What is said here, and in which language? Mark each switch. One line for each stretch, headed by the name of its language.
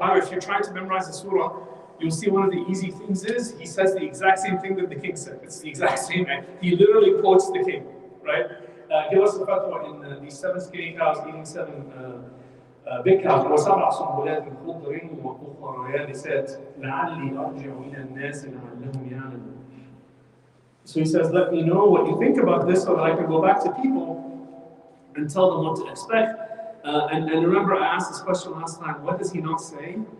English: By the way, if you're trying to memorize the surah, you'll see one of the easy things is he says the exact same thing that the king said. It's the exact same. He literally quotes the king, right? Give us a fatwa in these 7 skinny cows eating 7 big cows.
Arabic: وسبع سنبلات خضر وأخرى يابسات لعلي أرجع إلى الناس لعلهم يعلمون.
English: So he says, let me know what you think about this so that I can go back to people and tell them what to expect. And remember, I asked this question last time. What does he not say?